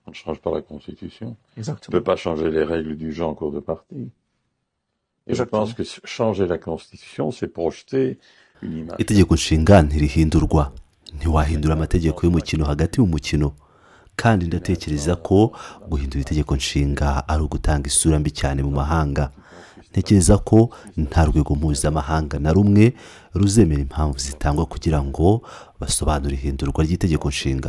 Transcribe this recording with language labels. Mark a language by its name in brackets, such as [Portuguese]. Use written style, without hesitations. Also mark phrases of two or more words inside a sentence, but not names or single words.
[French] change pas la Constitution. On ne Exactement. peut pas changer les règles du jeu en cours de partie. Et je pense que changer la Constitution, c'est projeter une image. [Kinyarwanda] itegeko nshinga ntirihindurwa, ntiwahindura amategeko y'umukino hagati mu mukino, kandi ndatekereza ko guhindura itegeko nshinga ari ugutanga isura mbi cyane mu mahanga. Ntekereza ko nta rwego mpuzamahanga na rumwe ruzemera impamvu zitangwa kugira ngo basobanure ihindurwa ry'itegeko nshinga.